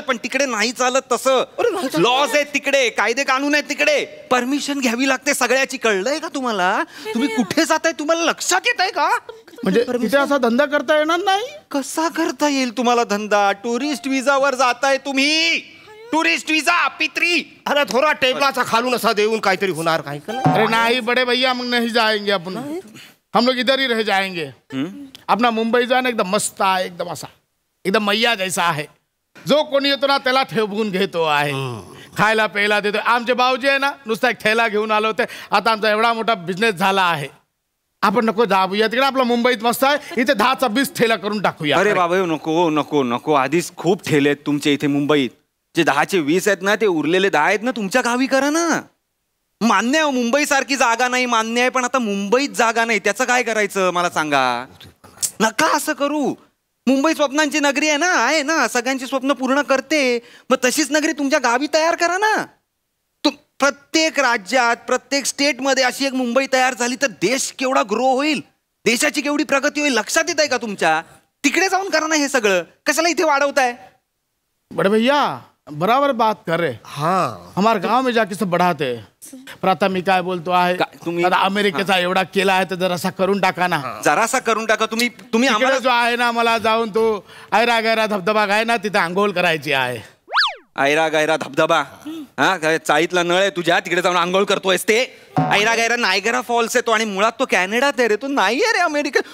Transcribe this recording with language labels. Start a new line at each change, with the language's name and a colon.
Marathi: पण तिकडे नाही चालत तसं. लॉज आहेत तिकडे, कायदे कानून आहेत तिकडे, परमिशन घ्यावी लागते सगळ्याची. कळलंय का तुम्हाला? तुम्ही कुठे जाताय तुम्हाला लक्षात येत आहे का? म्हणजे तिथे असा धंदा करता येणार नाही? कसा करता येईल तुम्हाला धंदा? टुरिस्ट विजावर जाताय तुम्ही. टुरिस्ट विजा पित्री. अरे थोडा टेबलाचा खालून असा देऊन काहीतरी होणार काही का?
Hindi: अरे नहीं बड़े भैया, हम नहीं जाएंगे. अपन हम लोग इधर ही रह जाएंगे. अपना मुंबई जाना
Marathi: एकदम मस्त आहे, एकदम असा एकदम मैया जैसा आहे. जो कोणी येतो ना त्याला ठेवून घेतो आहे, खायला प्यायला देतो. आमचे भाऊजी आहे ना, नुसता एक ठेला घेऊन आलो होते. आता आमचा एवढा मोठा बिझनेस झाला आहे. आपण नको जाऊया तिकडे, आपला मुंबईत मस्त आहे. इथे 10चा 20 ठेला करून टाकूया. अरे बाबा नको नको नको. आधीच खूप ठेले आहेत तुमच्या इथे मुंबईत. जे 10चे 20 आहेत ना, ते उरलेले 10 आहेत ना, तुमच्या गावी करा ना. मान्य आहे मुंबई सारखी जागा नाही, मान्य आहे. पण आता मुंबईत जागा नाही, त्याचं काय करायचं मला सांगा. नका असं करू. मुंबई स्वप्नांची नगरी आहे ना, आहे ना, सगळ्यांची स्वप्न पूर्ण करते. मग तशीच नगरी तुमच्या गावी तयार करा ना. प्रत्येक राज्यात, प्रत्येक स्टेटमध्ये अशी एक मुंबई तयार झाली तर देश केवढा ग्रो होईल, देशाची केवढी प्रगती होईल. लक्षात येत आहे का तुमच्या? तिकडे जाऊन करा ना हे सगळं. कशाला इथे वाढवताय?
Hindi: बड़े भैया बराबर बात कर रहे. हाँ, हमारे गांव में जाके सब बढ़ाते.
Marathi: प्राथमिक काय बोलतो आहे तुम्ही? अमेरिकेचा एवढा केला आहे तर जरासा करून टाका ना. जरासा करून टाका. तुम्ही आम्हाला जो आहे ना, मला जाऊन तो ऐरा गैरा धबधबा आहे ना, तिथे आंघोळ करायची आहे. ऐरा गैरा धबधबा? हा, चाळीतला नळ आहे तुझ्या, तिकडे जाऊन आंघोळ करतोयस ते? ऐरा गैरा नायगरा फॉल्स आहे तो, आणि मुळात तो कॅनडात आहे रे, तो नाही आहे रे अमेरिकेत.